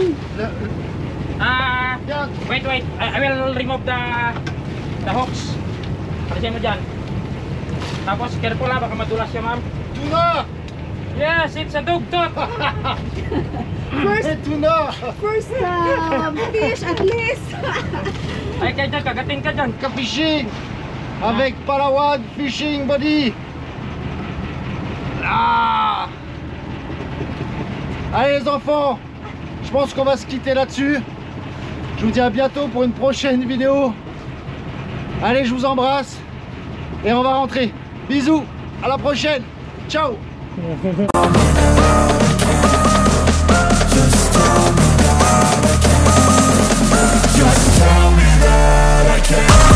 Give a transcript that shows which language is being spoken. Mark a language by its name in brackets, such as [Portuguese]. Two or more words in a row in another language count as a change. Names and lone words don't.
[French] Regarde! [English] Wait. I will remove the hooks. [Filipino] Alisin mo dyan. Tapos careful ha, baka madulas siya ma'am. [English] Tuna! Yes, it's a dugtot. Hey, tuna! First fish at least. [Filipino] Ay kaya dyan, kagating ka dyan. [English] Fishing! [French] Avec Palawan Fishing Buddy! Ah! Allez les enfants, je pense qu'on va se quitter là-dessus. Je vous dis à bientôt pour une prochaine vidéo. Allez, je vous embrasse et on va rentrer. Bisous, à la prochaine. Ciao. [English] Just tell me that I can't